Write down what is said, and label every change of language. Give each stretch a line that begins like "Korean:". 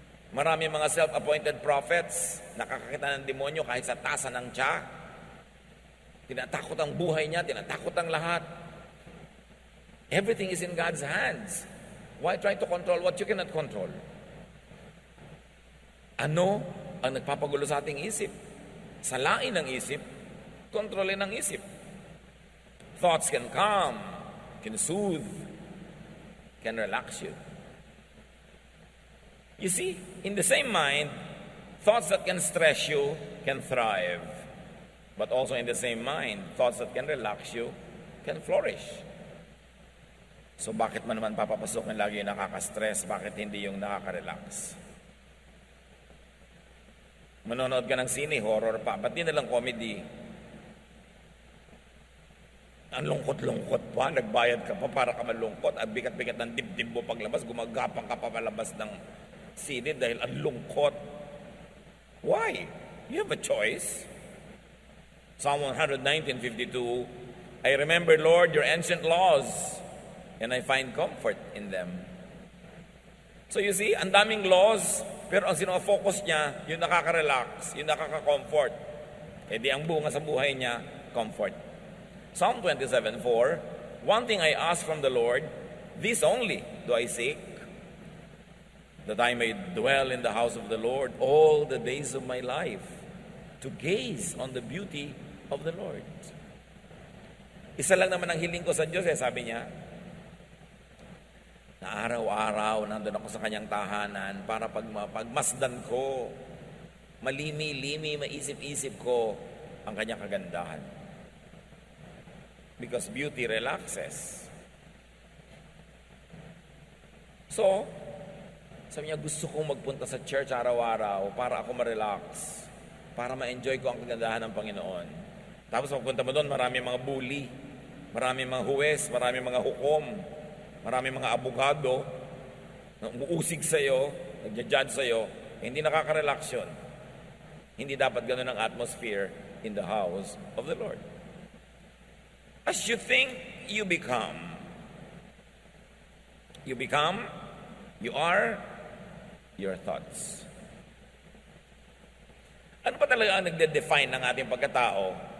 Filipino: Marami mga self-appointed prophets, nakakakita ng demonyo kahit sa tasa ng tiya. Tinatakot ang buhay niya, tinatakot ang lahat.
English: Everything is in God's hands. Why try to control what you cannot control?
Filipino: Ano ang nagpapagulo sa ating isip? Salain ang isip, kontrolin ang isip.
English: Thoughts can calm, can soothe, can relax you. You see, in the same mind, thoughts that can stress you can thrive. But also in the same mind, thoughts that can relax you can flourish.
Filipino: So bakit man naman papapasok ng lagi yung nakaka-stress? Bakit hindi yung nakaka-relax? Manonood ka ng sine, horror pa. Ba't di nalang comedy? Ang lungkot-lungkot pa, nagbayad ka pa para ka malungkot. Ang bigat-bigat ng dibdib mo paglabas, gumagapang ka pa palabas ng sine dahil ang lungkot.
English: Why? You have a choice. Psalm 119:52, I remember, Lord, your ancient laws, and I find comfort in them. So you see,
Filipino: ang daming laws, pero ang sino-focus niya, yung nakaka-relax, yung nakaka-comfort. Di ang bunga sa buhay niya,
English: comfort. Psalm 27:4, one thing I ask from the Lord, this only do I seek, that I may dwell in the house of the Lord all the days of my life, to gaze on the beauty of the Lord.
Filipino: Isa lang naman ang hiling ko sa Diyos, sabi niya, na araw-araw nandun ako sa kanyang tahanan para pagmasdan ko, malimi-limi, maisip-isip ko ang kanyang kagandahan.
English: Because beauty relaxes.
Filipino: So, sabi niya, gusto kong magpunta sa church araw-araw para ako ma-relax, para ma-enjoy ko ang kagandahan ng Panginoon. Tapos pagpunta mo doon, marami mga bully, marami mga huwes, marami mga hukom, marami mga abogado, na umuusig sa'yo, nagja-judge sa'yo, hindi nakaka-relax yun. Hindi dapat ganun ang
English: atmosphere in the house of the Lord. As you think, you become. You become, you are, your thoughts.
Filipino: Ano pa talaga ang nagde-define ng ating pagkatao?